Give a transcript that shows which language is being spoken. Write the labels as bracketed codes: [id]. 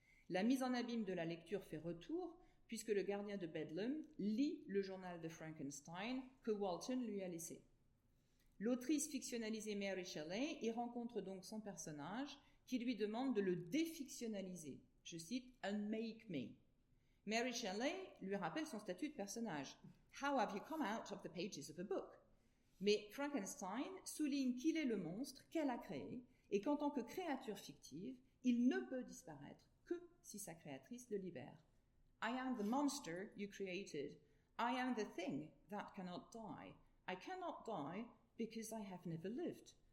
[fr] La mise en abîme de la lecture fait retour puisque le gardien de Bedlam lit le journal de Frankenstein que Walton lui a laissé. L'autrice fictionnalisée Mary Shelley y rencontre donc son personnage qui lui demande de le défictionnaliser. Je cite « [en] unmake me [fr] ». Mary Shelley lui rappelle son statut de personnage. [en] « How have you come out of the pages of a book ?» [fr] Mais Frankenstein souligne qu'il est le monstre qu'elle a créé et qu'en tant que créature fictive, il ne peut disparaître que si sa créatrice le libère. [en] I am the monster you created. I am the thing that cannot die. I cannot die because I have never lived.